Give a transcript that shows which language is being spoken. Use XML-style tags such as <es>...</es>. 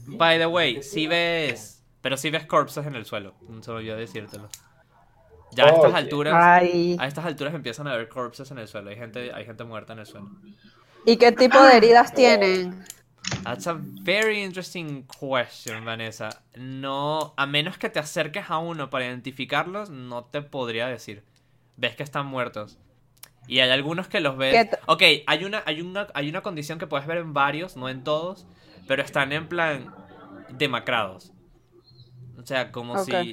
<en>By the way,</en> <es>si ves corpses en el suelo. Se me olvidó decírtelo. A estas alturas empiezan a haber corpses en el suelo. Hay gente muerta en el suelo. ¿Y qué tipo de heridas tienen?</es> <en>That's a very interesting question, Vanessa.</en> <es>No, a menos que te acerques a uno para identificarlos, no te podría decir. Ves que están muertos. Y hay algunos que los ves... Hay una condición que puedes ver en varios, no en todos, pero están en plan demacrados. O sea, como okay. Si...</es>